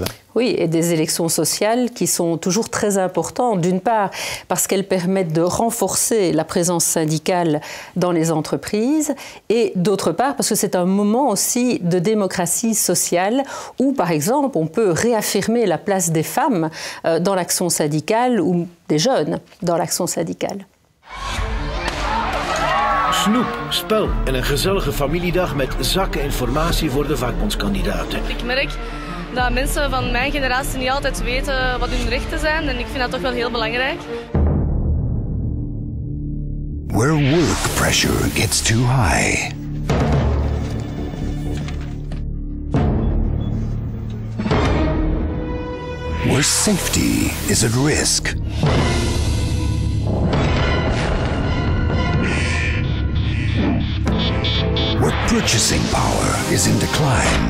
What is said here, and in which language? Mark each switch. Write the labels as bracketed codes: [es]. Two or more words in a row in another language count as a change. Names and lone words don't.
[fr] Oui, et des élections sociales qui sont toujours très importantes, d'une part parce qu'elles permettent de renforcer la présence syndicale dans les entreprises, et d'autre part parce que c'est un moment aussi de démocratie sociale où, par exemple, on peut réaffirmer la place des femmes dans l'action syndicale ou des jeunes dans l'action syndicale. [nl] Snoep, spel en een gezellige familiedag met zakken informatie voor de vakbondskandidaten. Ik merk dat mensen van mijn generatie niet altijd weten wat hun rechten zijn en ik vind dat toch wel heel belangrijk. [en] Where work pressure gets too high. Where safety is at risk. Where purchasing power is in decline.